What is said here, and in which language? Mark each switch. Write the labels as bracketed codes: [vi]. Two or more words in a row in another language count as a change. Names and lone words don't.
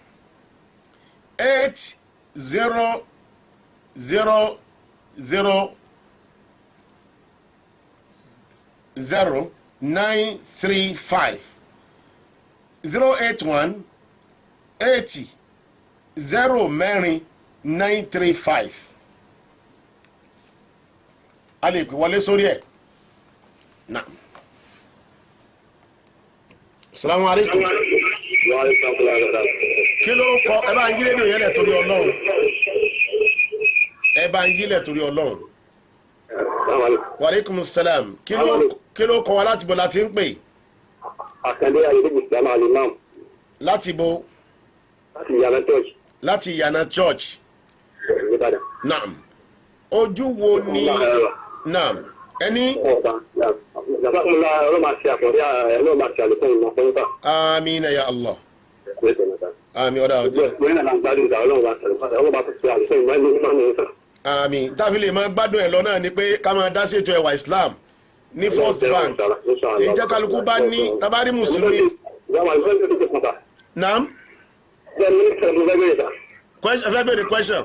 [yo] 8000935 081 80 0935 a lè pè wọlé sórí ẹ̀ náà. [ar] السلام عليكم. [yo] Kí ló kọ ẹ bá ń yí rédíò yẹn lẹ̀ torí Ọlọ́run ẹ bá ń yí lẹ̀ torí Ọlọ́run. [ar] وعليكم السلام. [yo] Kí ló kọ wa láti bo láti ń pè. Àkàndé ayédèjì Islam alimam. Láti bo. Láti Ìyànà church. Láti Ìyànà church. Naam. Ojú wo ni naam ẹni jazakumullah ọlọ́run máa ṣe àkọ́rí ọlọ́run máa ṣe àlékún ìmọ̀ fún ìta. [ar] آمين يا الله [yo] ami ọ̀dà ìgbésẹ̀ náà gbádùn ìta ọlọ́run máa ṣe ọlọ́run máa ṣe àlékún ìmọ̀ ní ìta. ami táfi lè máa gbádùn ẹ̀ lọ náà ni pé ká máa dá sí ètò ẹwà islam ní first bank èyí jẹ́ kálukú bá ní tabari mùsùlùmí. naam. question fẹ́ bèrè question.